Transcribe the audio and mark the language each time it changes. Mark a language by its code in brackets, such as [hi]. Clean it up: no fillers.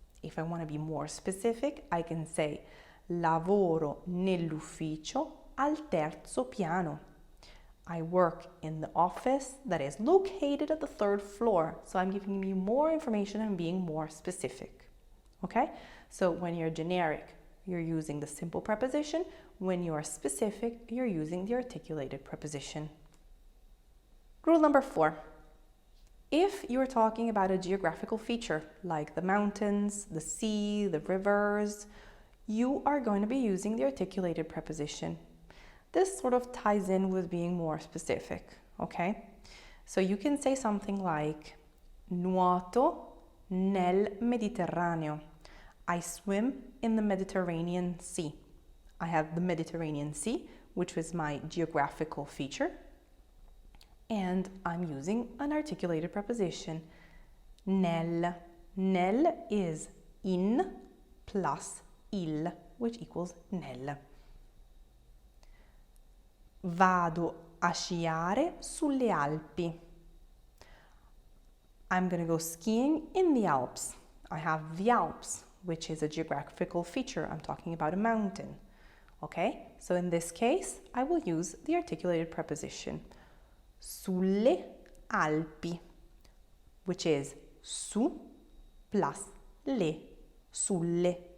[en] If I want to be more specific, I can say [it] lavoro nell'ufficio al terzo piano. [en] I work in the office that is located at the 3rd floor. So I'm giving you more information and being more specific. Okay? So when you're generic, you're using the simple preposition. When you're specific, you're using the articulated preposition. Rule number 4. If you're talking about a geographical feature like the mountains, the sea, the rivers, you are going to be using the articulated preposition. This sort of ties in with being more specific, okay? So you can say something like [it] nuoto nel Mediterraneo. [en] I swim in the Mediterranean Sea. I have the Mediterranean Sea, which was my geographical feature, and I'm using an articulated preposition, nel. Nel is in plus il, which equals nel. [it] Vado a sciare sulle Alpi. [en] I'm going to go skiing in the Alps. I have the Alps, which is a geographical feature. I'm talking about a mountain. Okay? So in this case, I will use the articulated preposition [it] sulle Alpi, [en] which is su plus le, sulle.